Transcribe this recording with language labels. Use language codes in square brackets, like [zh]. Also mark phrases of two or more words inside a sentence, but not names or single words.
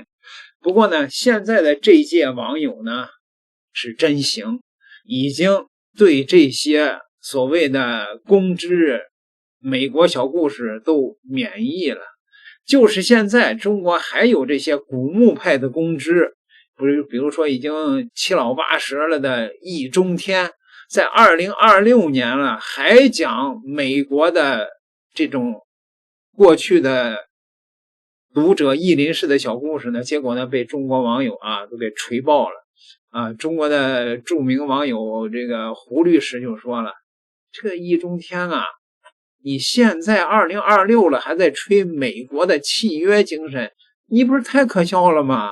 [zh] 不過呢，現在的這屆網友呢是真行，已經對這些所謂的公知美國小故事都免疫了。就是現在中國還有這些古墓派的公知，比如說已經七老八十了的易中天，在2026年了還講美國的這種過去的讀者譯林式的小故事呢，結果呢被中國網友都給錘爆了中國的著名網友這個胡律師就說了，這個易中天你現在2026了還在吹美國的契約精神，你不是太可笑了嗎？